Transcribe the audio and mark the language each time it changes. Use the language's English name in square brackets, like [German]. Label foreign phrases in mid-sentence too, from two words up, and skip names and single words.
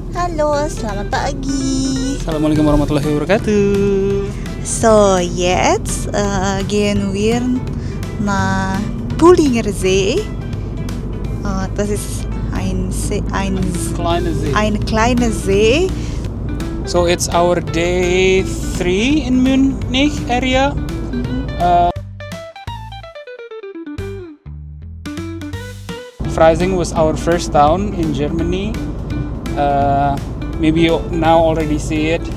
[Indonesian] Halo, selamat pagi. [Arabic] السلام عليكم ورحمة الله وبركاته. [German] So jetzt gehen wir nach Pullinger See. Das ist ein kleiner See. [English] So it's our day 3 in Munich area. Freising was our first town in Germany. Maybe you now already see it.